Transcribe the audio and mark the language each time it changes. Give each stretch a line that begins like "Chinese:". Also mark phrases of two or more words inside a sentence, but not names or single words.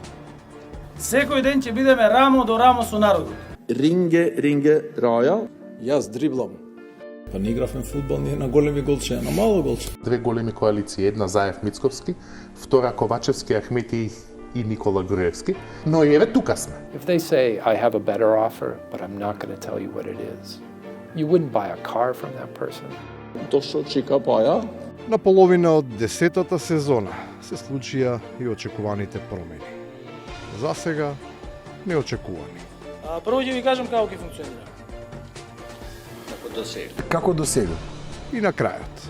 Macedonian: Секој ден ќе бидеме рамо до рамо со народот. Ринге, раја. Јас дриблам. Па не игравме фудбал ние на големи голче, на мало голче. Две големи коалиции, една Заев Мицковски, втора Ковачевски, Ахмети и Никола Груевски, но и еве тука сме.
English: If they say I have a better offer, but I'm not going to tell you what it is, You wouldn't buy a car from that person.
Macedonian: Дошо чека баја. На половина од 10-та сезона се случија и очекуваните промени. За сега неочекувани. Прво ќе ви кажам како ќе функционира. Како до сега? И на крајот.